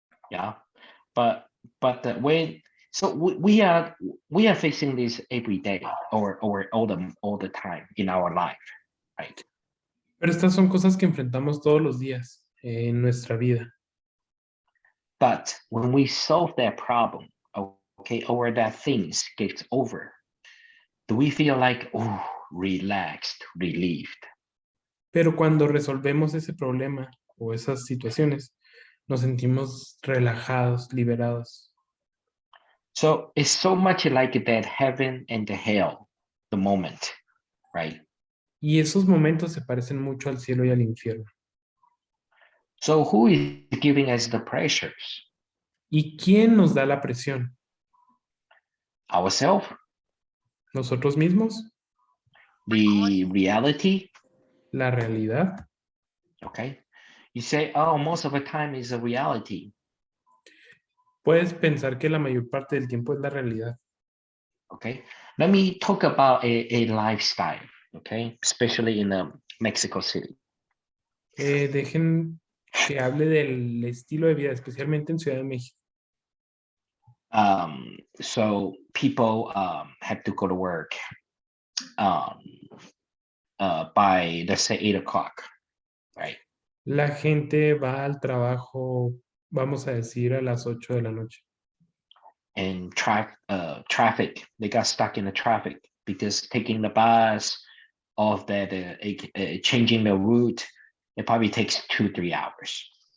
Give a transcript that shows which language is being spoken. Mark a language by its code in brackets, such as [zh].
[en] Yeah, but when so we are facing this every day or all the time in our life, right? [es] Pero estas son cosas que enfrentamos todos los días en nuestra vida. [en] But when we solve that problem, okay, or that things gets over, do we feel like, oh, relaxed, relieved? [es] Pero cuando resolvemos ese problema o esas situaciones, nos sentimos relajados, liberados. [en] So it's so much like that heaven and the hell, the moment, right? [es] Y esos momentos se parecen mucho al cielo y al infierno. [en] So who is giving us the pressures? [es] ¿Y quién nos da la presión? [en] Ourselves? [es] ¿Nosotros mismos? [en] The reality? [es] ¿La realidad? [en] Okay. You say, oh, most of the time is a reality. [es] Puedes pensar que la mayor parte del tiempo es la realidad. [en] Okay. Let me talk about a lifestyle, okay, especially in Mexico City. [es] Dejen que hable del estilo de vida, especialmente en Ciudad de México. [en] So people have to go to work by, let's say, 8 o'clock, right? [es] La gente va al trabajo, vamos a decir, a las 8 de la noche. [en] And traffic, they got stuck in the traffic because taking the bus, of that changing the route, it probably takes 2-3 hours.